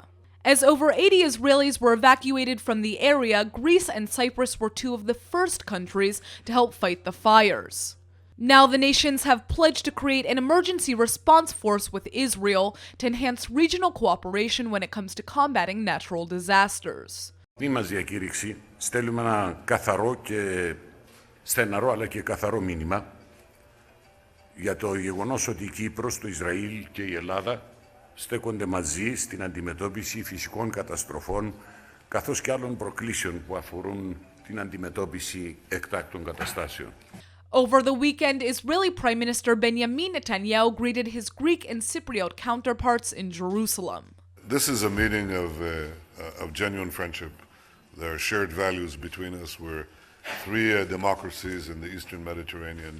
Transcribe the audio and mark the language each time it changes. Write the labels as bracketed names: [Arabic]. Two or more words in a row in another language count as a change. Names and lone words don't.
[English] As over 80 Israelis were evacuated from the area, Greece and Cyprus were two of the first countries to help fight the fires. Now the nations have pledged to create an emergency response force with Israel to enhance regional cooperation when it comes to combating natural disasters. [Greek] Μας διακήρυξη στέλνουμε ένα καθαρό και στεναρό αλλά και καθαρό μήνυμα για το γεγονός ότι η Κύπρος, το Ισραήλ και η Ελλάδα στέκονται μαζί στην αντιμετώπιση φυσικών καταστροφών καθώς και άλλων προκλήσεων που αφορούν την αντιμετώπιση εκτάκτων καταστάσεων. [English] Over the weekend, Israeli Prime Minister Benjamin Netanyahu greeted his Greek and Cypriot counterparts in Jerusalem. This is a meeting of genuine friendship. There are shared values between us. We're three democracies in the Eastern Mediterranean.